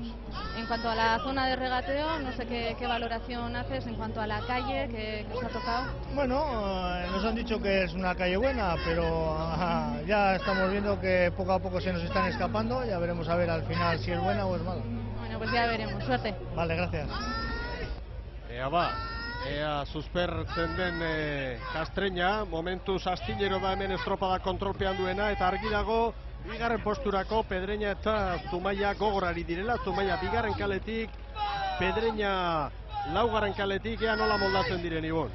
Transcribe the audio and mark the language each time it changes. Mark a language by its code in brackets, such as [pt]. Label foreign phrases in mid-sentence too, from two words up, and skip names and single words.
[es] En cuanto a la zona de regateo, no sé qué valoración haces en cuanto a la calle que os ha tocado. Bueno, nos han dicho que es una calle buena, pero ya estamos viendo que poco a poco se nos están escapando, ya veremos a ver al final si es buena o es mala. Bueno, pues ya veremos, suerte. Vale, gracias. [eu] Ea suspertzen den Kastreña, momentuz Astillero da hemen estropada kontrolpean duena, eta argi dago bigarren posturako Pedreña eta Zumaia gogorari direla. Zumaia bigarren kaletik, Pedreña laugarren kaletik, ea nola moldatzen diren Ibon.